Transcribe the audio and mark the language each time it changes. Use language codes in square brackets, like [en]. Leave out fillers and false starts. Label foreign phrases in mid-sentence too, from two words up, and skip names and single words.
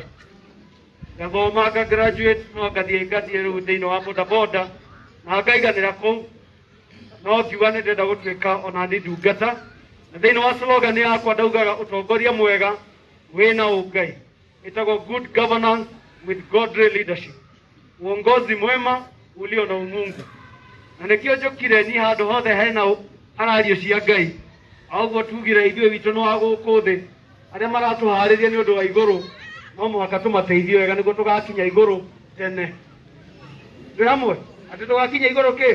[ki] Ngathoma nga graduate no ngathiĩ rĩu thĩinĩ wa bodaboda na ngaiganĩra kũu, no ngiuga nĩ ndĩrenda gũtuĩka ona nĩ ndungata. Na thĩinĩ wa slogan yakwa ndaugaga ũtongoria mwega wĩna ũngai, ĩtagwo [en] good governance with godly leadership, [sw] uongozi mwema ulio na umungu. [ki] Na nĩkĩo njũkire niĩ handũ hothe hena arario cia Ngai, ũguo tugire ithuĩ witũ nĩ wa gũkũ thĩ, arĩa maratũharĩria nĩ ũndũ wa igũrũ no mũhaka tũmateithie wega nĩguo tũgakinya igũrũ tene. Twĩ hamwe atĩ tũgakinya igũrũ kĩ?